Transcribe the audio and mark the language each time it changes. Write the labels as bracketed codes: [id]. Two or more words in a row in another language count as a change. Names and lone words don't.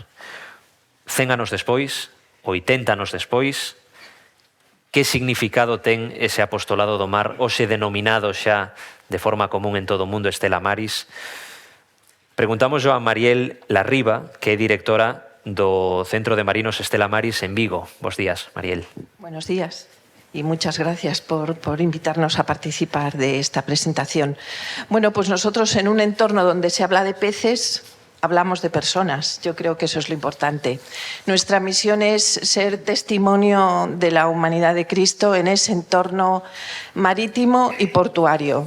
[gl] 100 anos despois, 80 anos despois, que significado ten ese apostolado do mar, hoxe denominado xa de forma común en todo o mundo Stella Maris? Preguntamos a Mariel Larriba, que é directora do Centro de Marinos Stella Maris en Vigo. Bos días, Mariel. [es] Buenos días y muchas gracias por invitarnos a participar de esta presentación. Bueno, pues nosotros en un entorno donde se habla de peces, hablamos de personas. Yo creo que eso es lo importante. Nuestra misión es ser testimonio de la humanidad de Cristo en ese entorno marítimo y portuario.